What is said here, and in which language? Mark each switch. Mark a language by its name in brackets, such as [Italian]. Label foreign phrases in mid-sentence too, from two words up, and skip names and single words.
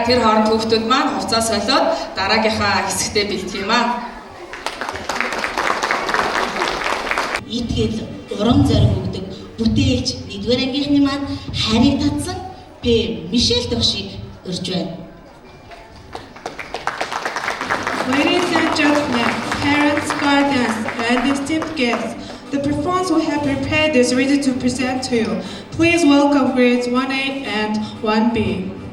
[Mongolian] Тэр хооронд хүүхдүүд маань хувцас солиод дараагийнхаа хэсэгтээ бэлдэх юм аа. Итгэл урам зориг өгдөг бүтээлч 1-р ангийнхны маань хайрыг татсан П. Мишель Тогшиг урьж байна. [English] Ladies and gentlemen, parents, guardians, and esteemed guests, the performance we have prepared is ready to present to you. Please welcome grades 1A and 1B.